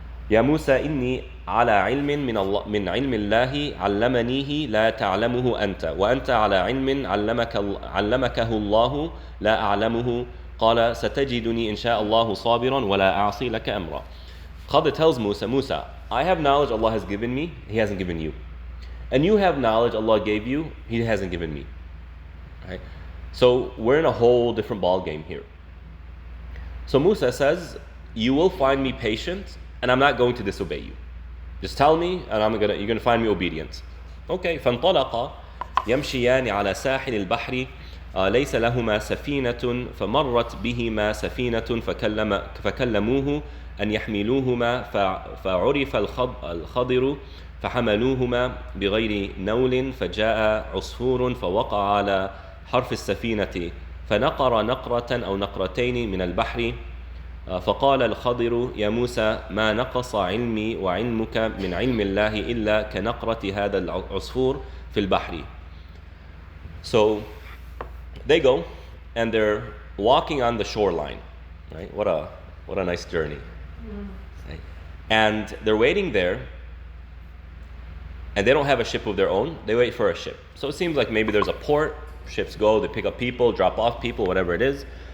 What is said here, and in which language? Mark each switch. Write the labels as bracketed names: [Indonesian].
[Arabic] يا موسى إني على علم من علم الله علمنيه لا تعلمه أنت وأنت على علم علمكه الله لا أعلمه قال ستجدني إن شاء الله صابرا ولا أعصي لك أمرا. [English] Khadr tells Musa, I have knowledge Allah has given me, He hasn't given you. And you have knowledge Allah gave you, He hasn't given me. Right? So we're in a whole different ball game here. So Musa says, you will find me patient and I'm not going to disobey you. Just tell me and you're going to find me obedient. Okay, [Arabic] فانطلقا يمشيان على ساحل البحر ليس لهما سفينة فمرت بهما سفينة فكلموه أن يحملوهما فعرف الخضر فحملوهما بغير نول فجاء عصفور فوقع على حرف السفينة فنقر نقرة أو نقرتين من البحر فقال الخضر يا موسى ما نقص علمي وعلمك من علم الله إلا كنقرة هذا العصفور في البحر. [English] So they go and they're walking on the shoreline, right? What a nice journey. Right? And they're waiting there and they don't have a ship of their own. They wait for a ship. So it seems like maybe there's a port, ships go, they pick up people, drop off people, whatever it is.